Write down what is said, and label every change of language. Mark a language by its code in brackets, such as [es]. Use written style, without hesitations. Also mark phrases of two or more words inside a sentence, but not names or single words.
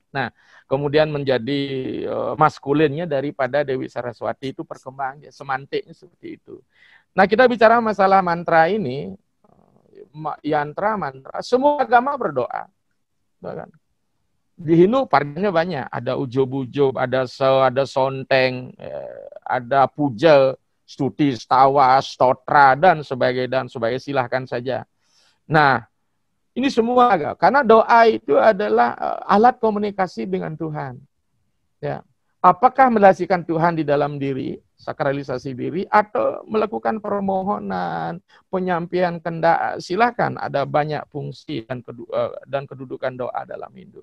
[id] Nah, kemudian menjadi maskulinnya daripada Dewi Saraswati, itu perkembangannya, semantiknya seperti itu. Nah, kita bicara masalah mantra ini, yantra, mantra, semua agama berdoa. Bahkan di Hindu variannya banyak, ada ujub-ujub, ada sonteng, ada puja, stuti, stawa, stotra, dan sebagainya, silahkan saja. Nah, ini semua agama, karena doa itu adalah alat komunikasi dengan Tuhan. Ya. Apakah mendasarkan Tuhan di dalam diri, sakralisasi diri, atau melakukan permohonan, penyampaian kehendak, silakan, ada banyak fungsi dan kedudukan doa dalam Hindu.